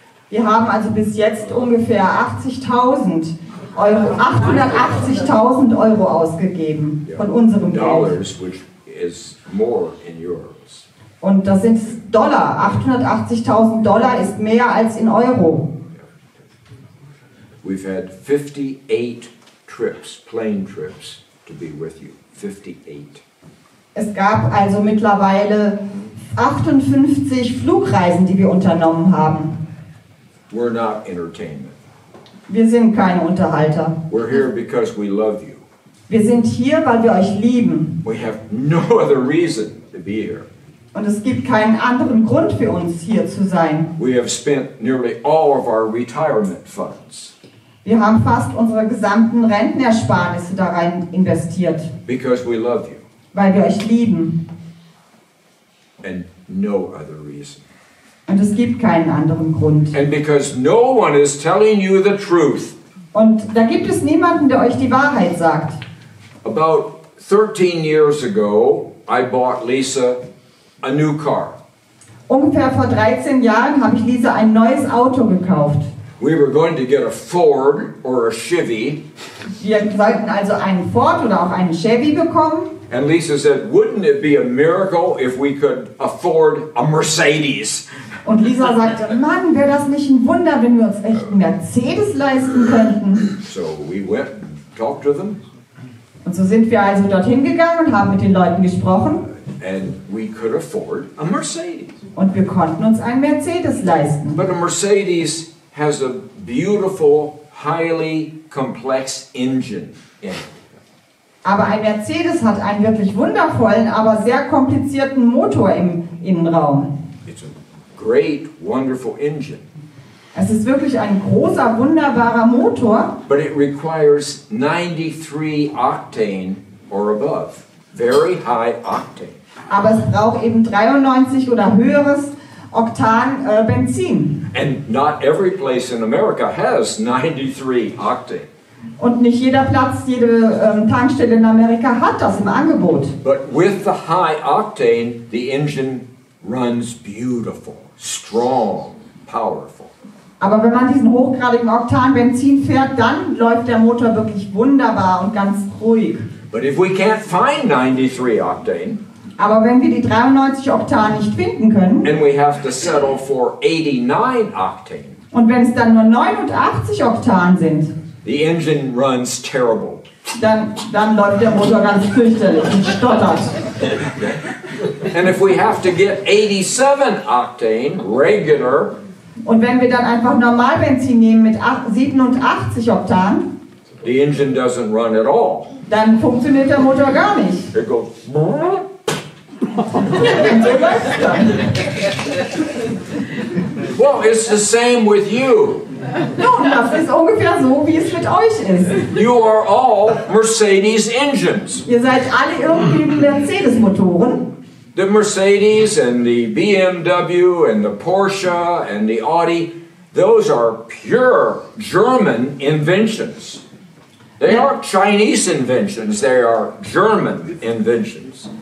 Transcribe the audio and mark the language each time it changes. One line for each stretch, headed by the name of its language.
German: Wir haben also bis jetzt ungefähr 80.000 Euro, 880.000 Euro ausgegeben von unserem Geld.
English: Dollars, which is more in euros.
German: Und das sind Dollar. 880.000 Dollar ist mehr als in Euro.
English: We've had 58 trips, plane trips, to be with you. 58.
German: Es gab also mittlerweile 58 Flugreisen, die wir unternommen haben.
English: We're not entertainment.
German: Wir sind keine Unterhalter.
English: We're here because we love you.
German: Wir sind hier, weil wir euch lieben.
English: We have no other reason to be here.
German: Und es gibt keinen anderen Grund für uns, hier zu sein.
English: We have spent nearly all of our retirement funds.
German: Wir haben fast unsere gesamten Rentenersparnisse da rein investiert.
English: Because we love you.
German: Weil wir euch lieben.
English: And no other reason.
German: Und es gibt keinen anderen Grund.
English: And because no one is telling you the truth.
German: Und da gibt es niemanden, der euch die Wahrheit sagt.
English: About 13 years ago, I bought Lisa a new car.
German: Ungefähr vor 13 Jahren habe ich Lisa ein neues Auto gekauft.
English: We were going to get a Ford or a Chevy.
German: Wir sollten also einen Ford oder auch einen Chevy bekommen.
English: And Lisa said, wouldn't it be a miracle if we could afford a Mercedes?
German: Und Lisa sagte, Mann, wäre das nicht ein Wunder, wenn wir uns echt einen Mercedes leisten könnten.
English: So we went and talked to them.
German: Und so sind wir also dorthin gegangen und haben mit den Leuten gesprochen.
English: And we could afford a Mercedes.
German: Und wir konnten uns einen Mercedes leisten.
English: But a Mercedes has a beautiful, highly complex engine in it.
German: Aber ein Mercedes hat einen wirklich wundervollen, aber sehr komplizierten Motor im Innenraum.
English: It's a great, wonderful engine.
German: Es ist wirklich ein großer, wunderbarer Motor.
English: But it requires 93 octane or above. Very high octane.
German: Aber es braucht eben 93 oder höheres Oktan Benzin.
English: And not every place in America has 93 octane.
German: Und nicht jeder Platz, jede Tankstelle in Amerika hat das im Angebot.
English: But with the high octane, the engine runs beautiful, strong, powerful.
German: Aber wenn man diesen hochgradigen Oktan-Benzin fährt, dann läuft der Motor wirklich wunderbar und ganz ruhig.
English: But if we can't find 93 octane,
German: aber wenn wir die 93 Oktan nicht finden können,
English: and we have to settle for 89 octane,
German: Und wenn es dann nur 89 Oktan sind,
English: the engine runs terrible.
German: dann läuft der Motor ganz fürchterlich und stottert.
English: And if we have to get 87 octane regular,
German: Und wenn wir dann einfach Normalbenzin nehmen mit 87 Oktan,
English: the engine doesn't run at all.
German: dann funktioniert der Motor gar nicht.
English: It goes. Well, it's the same with you.
German: Nun, das ist ungefähr so, wie es mit euch ist.
English: You are all Mercedes engines.
German: Ihr seid alle irgendwie Mercedes-Motoren.
English: The Mercedes and the BMW and the Porsche and the Audi, those are pure German inventions. They aren't Chinese inventions, they are German inventions.